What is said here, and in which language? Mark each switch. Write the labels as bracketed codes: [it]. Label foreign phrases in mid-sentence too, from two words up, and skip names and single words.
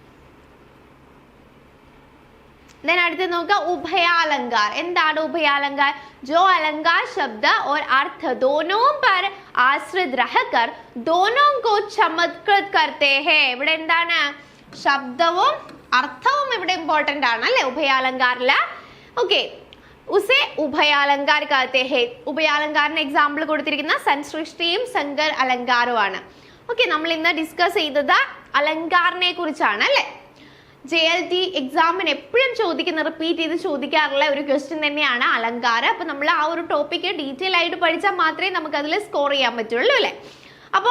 [ml] देन അടുത്ത് നോക്കുക उभयालंकार എന്താണ് [hi] उभयालंकार जो अलंकार शब्द और अर्थ दोनों पर आश्रित रहकर दोनों को चमत्कृत करते हैं [ml] ഇവിടെ എന്താണ് ശബ്ദവും അർത്ഥവും ഇവിടെ ഇമ്പോർട്ടന്റ് ആണ് അല്ലേ उभयालंकारിൽ ഓക്കേ [hi] उसे उभयालंकार कहते [ml] हैं उभयालंकारിന് എക്സാമ്പിൾ കൊടുത്തിരിക്കുന്ന സൻസൃഷ്ടിയും സങ്കർ അലങ്കാരവുമാണ് ഓക്കേ നമ്മൾ ഇന്ന് ഡിസ്കസ് ചെയ്തത് അലങ്കാരനെ കുറിച്ചാണ് അല്ലേ JLT എക്സാമിന് എപ്പോഴും ചോദിക്കുന്ന റിപ്പീറ്റ് ചെയ്ത് ചോദിക്കാറുള്ള ഒരു ക്വസ്റ്റ്യൻ തന്നെയാണ് അലങ്കാരം അപ്പോൾ നമ്മൾ ആ ഒരു ടോപ്പിക്ക് ഡീറ്റെയിൽ ആയിട്ട് പഠിച്ചാൽ മാത്രമേ നമുക്ക് അതിൽ സ്കോർ ചെയ്യാൻ പറ്റുള്ളൂ അല്ലേ അപ്പോൾ